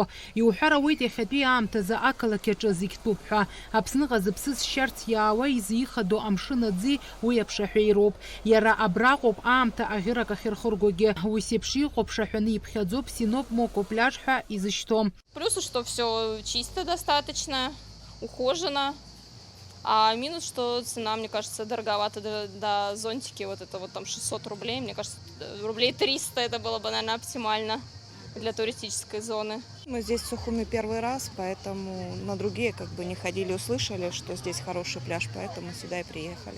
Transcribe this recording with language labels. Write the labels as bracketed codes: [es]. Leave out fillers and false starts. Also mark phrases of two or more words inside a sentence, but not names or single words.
[ab] Иуҳәар ауеит иахьатәи аамҭазы ақалақь аҿы зегь тәуп ҳәа. Аԥсныҟа зыԥсы зшьарц иаауа изихадоу амшын аӡи уи аԥшаҳәеироуп. Иара абраҟоуп аамҭа аӷьырак ахьырхыргогьы. Уи сеиԥш иҟоу ԥшаҳәаны иԥхьаӡоп Синоп Моко пляж ҳәа изышьҭоу. [ru] Плюсы, что все чисто достаточно, ухожено. А минус, что цена, мне кажется, дороговато до зонтики. Вот это вот там 600 рублей. Мне кажется, рублей 300 это было бы, наверное, оптимально для туристической зоны. Мы здесь в Сухуми первый раз, поэтому на другие как бы не ходили, услышали, что здесь хороший пляж, поэтому сюда и приехали.